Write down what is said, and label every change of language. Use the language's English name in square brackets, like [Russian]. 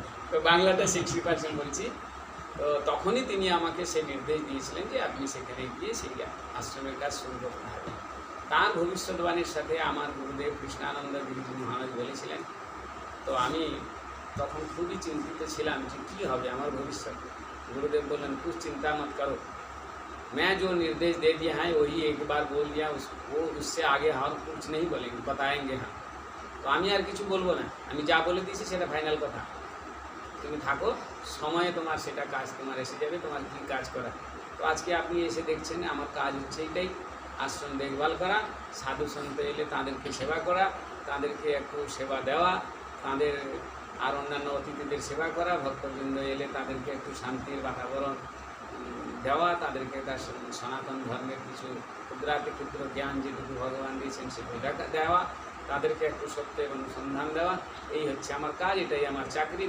[Bangla] তো বাংলাটা 60% বলছি। তো তখনই তিনি আমাকে সেই নির্দেশ দিয়েছিলেন যে আপনি সেখানে গিয়ে সেই আশ্রমের কাজ শুরু করতে হবে। তার ভবিষ্যৎবাণীর সাথে আমার গুরুদেব কৃষ্ণানন্দ গিরিজি মহারাজ বলেছিলেন। তো আমি তখন খুবই চিন্তিত ছিলাম যে কী হবে আমার ভবিষ্যৎ। [Hindi] गुरुदेव बोलन कुछ चिंता मत करो, मैं जो निर्देश दे दिया है वही एक बार बोल दिया, वो उससे आगे और कुछ नहीं बोलेंगे, बताएंगे। [Bangla] हाँ, তো আমি আর কিছু বলবো না, আমি যা বলে দিয়েছি সেটা ফাইনাল কথা। তুমি থাকো, সময়ে তোমার সেটা কাজ তোমার এসে যাবে, তোমার কী কাজ করা। তো আজকে আপনি এসে দেখছেন আমার কাজ হচ্ছে এইটাই, আশ্রম দেখভাল করা, সাধু সন্ত এলে তাদেরকে সেবা করা, তাদেরকে একটু সেবা দেওয়া, তাদের আর অন্যান্য অতিথিদের সেবা করা, ভক্তবৃন্দ এলে তাদেরকে একটু শান্তির বাতাবরণ দেওয়া, তাদেরকে তার সনাতন ধর্মের কিছু ক্ষুদ্রাতি ক্ষুদ্র জ্ঞান যেটুকু ভগবান দিয়েছেন সেটুকু দেওয়া, তাদেরকে একটু সত্যের অনুসন্ধান দেওয়া, এই হচ্ছে আমার কাজ, এটাই আমার চাকরি।